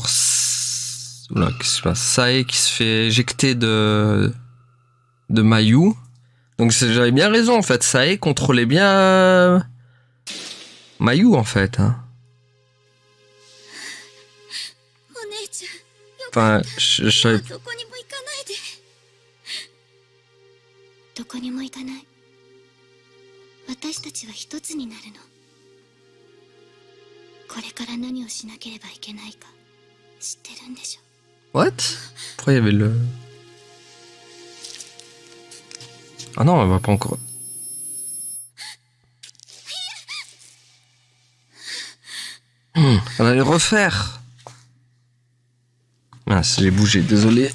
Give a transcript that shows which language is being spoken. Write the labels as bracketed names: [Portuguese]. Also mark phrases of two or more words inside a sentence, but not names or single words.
[French] Oula, qu'est-ce qui se passe? Sae qui se fait éjecter de Mayu. Donc j'avais bien raison en fait, Sae contrôlait bien Mayu en fait. Hein. Enfin, je savais... [Japanese] どこにも行かない。私たちは一つになるの。これから何をしなければいけないか知ってるんでしょ。 [English] What? [French] Pourquoi il y avait le... Ah non, elle va pas encore... Elle va le refaire. Ah, j'ai bougé, désolé.